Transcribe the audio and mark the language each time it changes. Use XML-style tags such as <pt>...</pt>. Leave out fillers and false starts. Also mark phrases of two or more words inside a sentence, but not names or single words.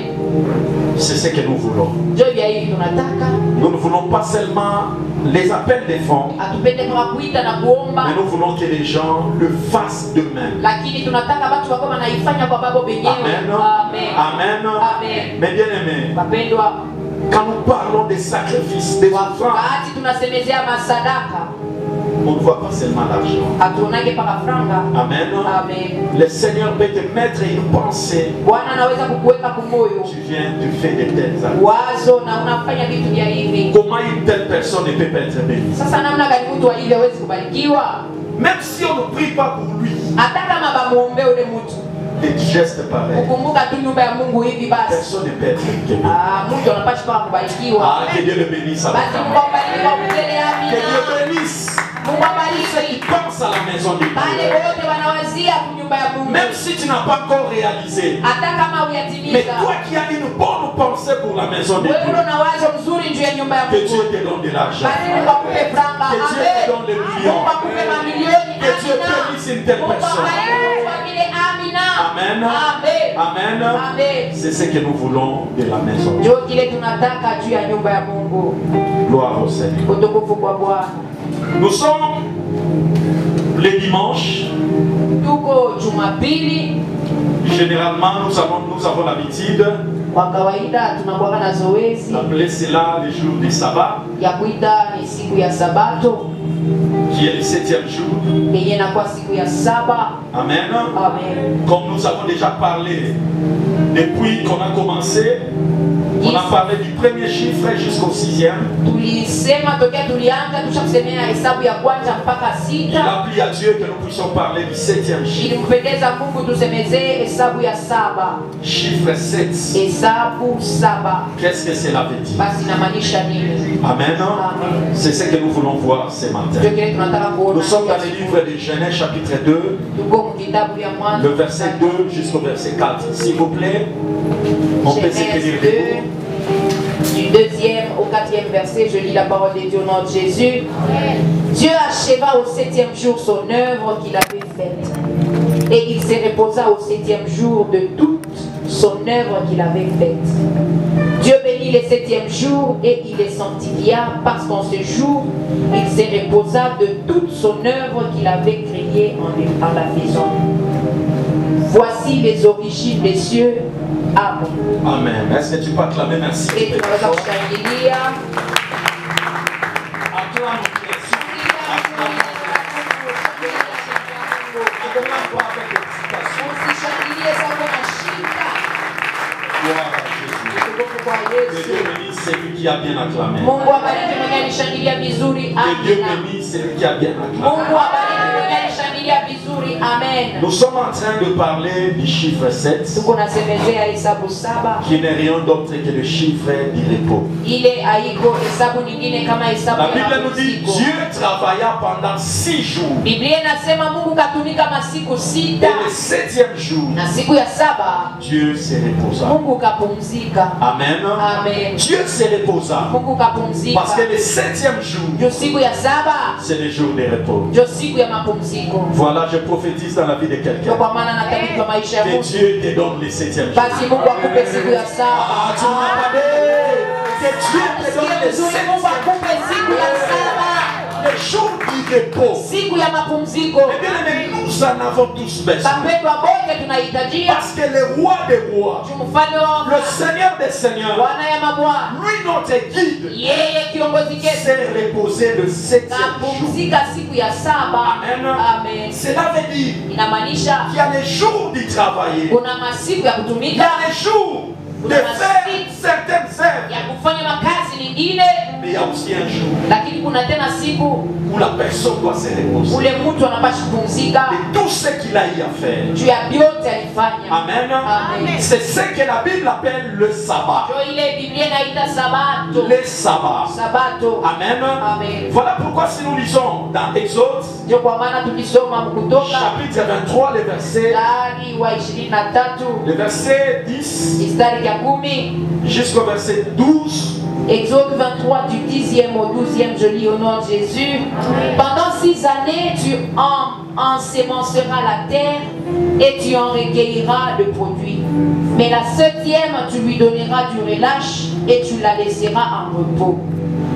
<fr>C'est ce que nous voulons. Nous ne voulons pas seulement les appels des fonds, mais nous voulons que les gens le fassent d'eux-mêmes. Amen. Amen. Mais bien aimé, quand nous parlons des sacrifices, des offrandes, On ne voit pas seulement l'argent.</fr> <sw>Hatuonage paka franga. Amen. Amen.</sw> <fr>Le Seigneur peut te mettre une pensée.</fr> <sw>Bwana anaweza kukuweka kumoyo.</sw> <fr>Tu viens, tu fais de telles actes.</fr> <sw>Wazo na unafanya vitu vya hivi.</sw> <fr>Comment une telle personne ne peut pas être bénie?</fr> <sw>Sasa namna gani mtu wa hivi hawezi kubarikiwa?</sw> <fr>Même si on ne prie pas pour lui,</fr> <sw>Hata kama bamuombe ule mtu.</sw> <fr>des gestes pareils,</fr> <sw>Kukumbuka tu nyumba ya Mungu hivi basi.</sw> <fr>personne ne peut être béni.</fr> <sw>Mtu anapaswa paka kubarikiwa.</sw> <fr>Ah, que Dieu le bénisse.</fr> <sw>Basi Mungu abarikiwa mbele ya</sw> <fr>Que Dieu</fr> <sw>amina.</sw> <fr>bénisse.</fr> <sw>Mungu</sw> <fr>Ceux qui</fr> <sw>abariki.</sw> <fr>pensent à la maison de</fr> <sw>Pale</sw> <fr>Dieu.</fr> <sw>wote wanawazia nyumba ya Mungu.</sw> <fr>Même si tu n'as pas encore réalisé.</fr> <sw>Hata kama</sw> <fr>Mais</fr> <sw>huyatimiza.</sw> <fr>toi qui as une bonne pensée pour la maison de</fr> <sw>Wewe</sw> <fr>Dieu,</fr> <sw>una wazo mzuri juu ya nyumba ya</sw> <fr>que</fr> <sw>Mungu.</sw> <fr>Dieu te donne de l'argent.</fr> <sw>Basi Mungu akupe franga.</sw> <fr>Que Dieu te donne des millions.</fr> <sw>Mungu akupe mamilioni.</sw> <fr>Que Dieu bénisse une telle</fr> <sw>Mungu</sw> <fr>personne.</fr> <sw>abariki kwa vile amina. Amen. Amen. Amen. Amen.</sw> <fr>C'est ce que nous voulons de la maison.</fr> <sw>Ndio kile tunataka juu ya nyumba ya Mungu.</sw> <fr>Gloire au Seigneur.</fr> <sw>Utukufu kwa Bwana.</sw> <fr>Nous sommes les dimanches.</fr> <sw>Tuko Jumapili.</sw> <fr>Généralement, nous avons l'habitude</fr> <sw>Kwa kawaida tunakuwa na zoezi</sw> <fr>d'appeler cela le jour du sabbat,</fr> <sw>ya kuita ni siku ya Sabato,</sw> <fr>qui est le 7e jour.</fr> <sw>yenye inakuwa siku ya saba. Amen. Amen.</sw> <fr>Comme nous avons déjà parlé depuis qu'on a commencé, on a parlé du premier chiffre jusqu'au 6e.</fr> <sw>Tulisema tokea tulianza tushakusemea hesabu ya kwanza mpaka</sw> <fr>Il</fr> <sw>sita.</sw> <fr>a plu à Dieu que nous puissions parler du 7e chiffre.</fr> <sw>Ilimpendeza Mungu tusemezee hesabu ya saba.</sw> <fr>Chiffre 7.</fr> <sw>Hesabu saba.</sw> <fr>Qu'est-ce que cela veut dire?</fr> <sw>Basi inamaanisha nini? Amen. Amen.</sw> <fr>C'est ce que nous voulons voir ce matin.</fr> <sw>Ndio kile tunataka kuona.</sw> <fr>Nous sommes dans le livre de Genèse chapitre 2,</fr> <sw>Tuko kitabu ya Mwanzo.</sw> <fr>le verset 2 jusqu'au verset 4. S'il vous plaît, on peut se tenir Genèse debout. 2, du 2e au 4e verset, je lis la parole de Dieu au nom de Jésus. Dieu acheva au 7e jour son œuvre qu'il avait faite. Et il se reposa au 7e jour de toute son œuvre qu'il avait faite. Dieu bénit le 7e jour et il les sanctifia parce qu'en ce jour, il se reposa de toute son œuvre qu'il avait créée en la faisant. Voici les origines des cieux. Amen. Amen. Est-ce que tu peux acclamer merci?</fr> <sw>Et tunaweza kushangilia.</sw> <fr>Acclame Jésus. Acclame-toi avec excitation.</fr> <sw>Usishangilie sana na shida.</sw> <fr>Gloire à Jésus.</fr> <sw>Utukufu kwa</sw> <fr>Que</fr> <sw>Yesu.</sw> <fr>Dieu bénisse celui qui a bien acclamé.</fr> <sw>Mungu abariki mwenye alishangilia vizuri.</sw> <fr>Que Dieu</fr> <sw>Amina.</sw> <fr>bénisse celui qui a bien acclamé.</fr> <sw>Mungu abariki mwenye alishangilia vizuri. Amen.</sw> <fr>Nous sommes en train de parler du chiffre 7,</fr> <sw>Tuko nasemezea hesabu saba.</sw> <fr>qui n'est rien d'autre que le chiffre du repos.</fr> <sw>Ile haiko hesabu nyingine kama hesabu</sw> <fr>La</fr> <sw>ya</sw> <fr>Bible nous dit</fr> <sw>mapumziko.</sw> <fr>Dieu travailla pendant 6 jours.</fr> <sw>Biblia inasema Mungu katumika masiku</sw> <fr>Et</fr> <sw>sita</sw> <fr>le 7e jour,</fr> <sw>na siku ya saba</sw> <fr>Dieu se reposa.</fr> <sw>Mungu kapumzika. Amen. Amen.</sw> <fr>Dieu se reposa.</fr> <sw>Mungu kapumzika.</sw> <fr>Parce que le 7e jour,</fr> <sw>Ndio siku ya saba</sw> <fr>c'est le jour de repos.</fr> <sw>ndio siku ya mapumziko.</sw> <fr>Voilà, je prophétise dans la vie de</fr> <sw>Ndio</sw> <fr>quelqu'un.</fr> <sw>kwa maana natabiri kwa maisha ya</sw> <fr>Que</fr> <sw>mtu.</sw> <fr>Dieu te donne le 7e jour.</fr> <sw>Basi Mungu akupe siku ya</sw> <fr>Ah,</fr> <sw>saba.</sw> <fr>tu m'as pas dit. Que Dieu te donne le</fr> <sw>Sikia vizuri, Mungu</sw> <fr>7e</fr> <sw>akupe siku ya saba.</sw> <fr>le jour du repos.</fr> <sw>Siku ya mapumziko.</sw> <fr>Eh bien, mais nous en avons tous besoin.</fr> <sw>Bapendwa bote tunahitajia.</sw> <fr>Parce que le roi des rois,</fr> <sw>Mfalme wa</sw> <fr>le Seigneur des seigneurs,</fr> <sw>Bwana ya mabwana.</sw> <fr>lui notre guide,</fr> <sw>Yeye kiongozi ketu.</sw> <fr>s'est reposé le 7e jour.</fr> <sw>Kapumzika siku ya saba. Amen. Amen.</sw> <fr>Cela veut dire</fr> <sw>Inamaanisha</sw> <fr>qu'il y a les jours d'y travailler.</fr> <sw>kuna masiku ya</sw> <fr>Il y</fr> <sw>kutumika,</sw> <fr>a les jours de faire certaines œuvres.</fr> <sw>ya kufanya makazi mengine,</sw> <fr>Mais il y a aussi un jour</fr> <sw>lakini kuna tena siku</sw> <fr>où la personne doit se reposer</fr> <sw>ule mtu anapaswa kupumzika</sw> <fr>de tout ce qu'il a eu à faire.</fr> <sw>juu ya vyote alifanya. Amen. Amen.</sw> <fr>C'est ce que la Bible appelle le sabbat.</fr> <sw>Ndio ile Biblia inaita sabato.</sw> <fr>Le sabbat.</fr> <sw>Sabato. Amen. Amen.</sw> <fr>Voilà pourquoi si nous lisons dans Exode,</fr> <sw>Ndio kwa maana tukisoma Kutoka</sw> <fr>chapitre 23, le verset</fr> <sw>mstari wa 23</sw> <fr>le verset 10</fr> <sw>mstari ya 10</sw> <fr>jusqu'au verset 12. Exode 23 du 10e au 12e, je lis au nom de Jésus. Pendant 6 années, tu ensemenceras la terre et tu en recueilleras le produit. Mais la 7e, tu lui donneras du relâche et tu la laisseras en repos.</fr>